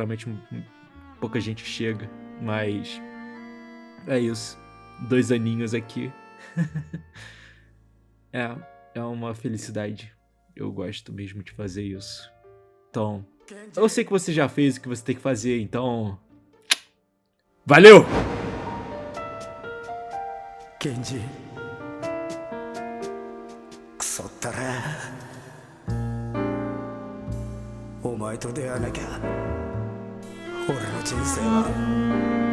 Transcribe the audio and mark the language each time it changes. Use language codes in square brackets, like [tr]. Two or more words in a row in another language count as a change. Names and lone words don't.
[pt] Geralmente pouca gente chega, mas é isso. 2 aninhos aqui. É uma felicidade. Eu gosto mesmo de fazer isso. Então, eu sei que você já fez o que você tem que fazer, então... Valeu! [ja] Kenji, クソったれお前と出会わなきゃ俺の人生は